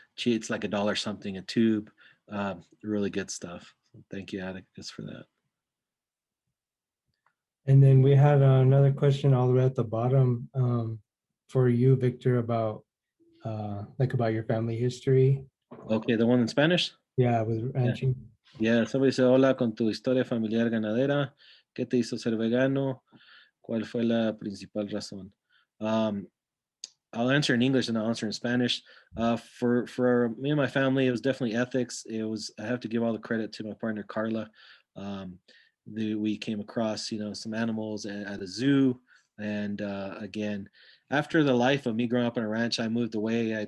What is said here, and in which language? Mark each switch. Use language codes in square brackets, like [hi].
[en] It's like $1 something a tube. Really good stuff. Thank you, Atticus, for that. And then we had another question all the way at the bottom for you, Victor, about about your family history. Okay, the one in Spanish? Yeah, with Yeah. ranching. Yeah, somebody said, [es] hola, con tu historia familiar ganadera, ¿qué te hizo ser vegano? ¿Cuál fue la principal razón? [en] I'll answer in English and I'll answer in Spanish. For me and my family, it was definitely ethics. I have to give all the credit to my partner Carla. We came across some animals at a zoo, and again, after the life of me growing up on a ranch, I moved away.